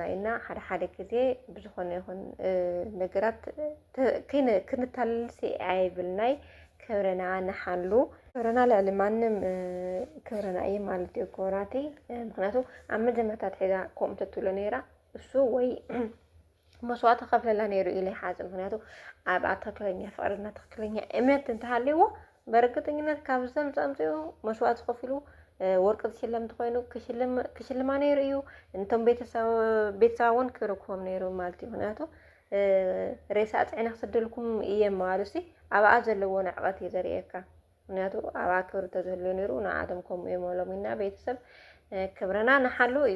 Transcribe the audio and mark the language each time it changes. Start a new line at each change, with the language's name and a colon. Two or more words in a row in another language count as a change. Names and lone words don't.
Tigrinya: ኢና ሓደ ግዜ ብዝኾነ ይኹን ነገራት ክንታለልሲ ኣይብልናይ ክብረና ንሓሉ ክብረና ልዕሊ ማንም ክብረና እየ ማለት እዩ ኮራተይ ምክንያቱ ኣብ መጀመርታ ትሒዛ ከምኡ ተትብሎ ነይራ እሱ ወይ መስዋዕቲ ከፍለላ ነይሩ ኢለ ይሓዝብ ምክንያቱ ኣብ ትክክለኛ ፍቅርና ትክክለኛ እምነት እንተሃልይዎ በእርግጠኝነት ካብ ዘምፅኡ መስዋዕቲ ከፊሉ ወርቂ ዝሽለም እንተኮይኑ ክሽልማ ነይሩ እዩ እንቶም ቤተሰባ እውን ክረክቦም ነይሩ ማለት እዩ ምክንያቱ ሬሳ ፅዒና ክስድልኩም እየ ማለሲ ኣብኣ ዘለዎ ንዕቐት እዩ ዘርእየካ ምክንያቱ ኣብኣ ክብሪ ተዝህልዮ ነይሩ ንዓቶም ከምኡ እዮም ኢልና ቤተሰብ ክብረና ንሓሉ እዩ